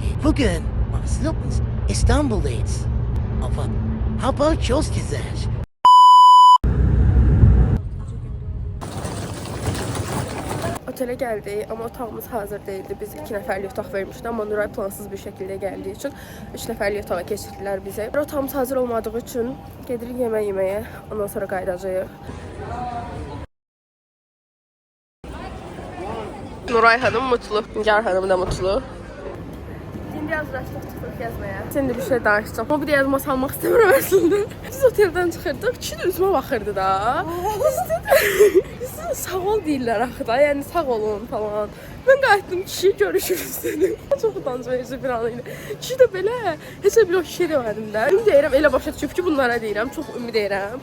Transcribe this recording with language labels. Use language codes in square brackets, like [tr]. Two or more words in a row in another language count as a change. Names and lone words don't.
[tr] Bugün bahsediyoruz İstanbul'dayız. Ama hava çok güzel. Otele geldik ama otağımız hazır değildi. [az] Biz 2 nəfərlik otaq vermişdi ama Nuray [tr] plansız bir şekilde geldiği için [az] 3 nəfərlik otağa keçirdilər bizi. Otağımız hazır olmadığı için gedirik yemək yeməyə. Ondan sonra qayıdacağıq. [tr] Nuray hanım mutlu, Nigar hanım da mutlu. [az] Şimdi biraz uğraşdıq yazmaya. Şimdi bir şey danışacağım. Ama bir de yazma salmaq istəmirəm əslində. Biz oteldən çıxırdıq, kişi də üzümə baxırdı da. Biz sağ ol deyirlər axı da, yəni sağ olun falan. Ben qayıtdım, kişi görüşürüz dedim. Çox utanc verici bir an idi. Kişi də belə, heç bir o şey demədim də. Ümid deyirəm, elə başa düşüb ki, bunlara deyirəm, çox ümid deyirəm.